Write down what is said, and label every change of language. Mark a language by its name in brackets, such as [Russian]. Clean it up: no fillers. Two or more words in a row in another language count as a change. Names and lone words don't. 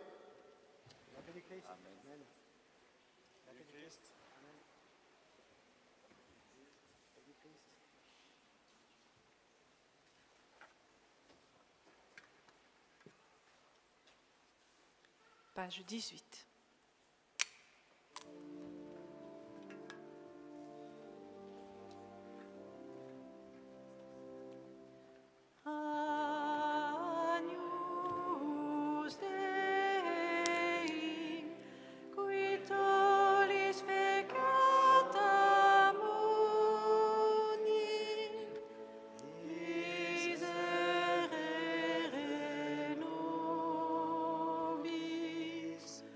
[French] La paix du Christ. Amen. La paix du Christ. Amen. La paix du Christ. Page 18. [Latin] Agnus Dei, qui tollis peccata mundi, miserere nobis.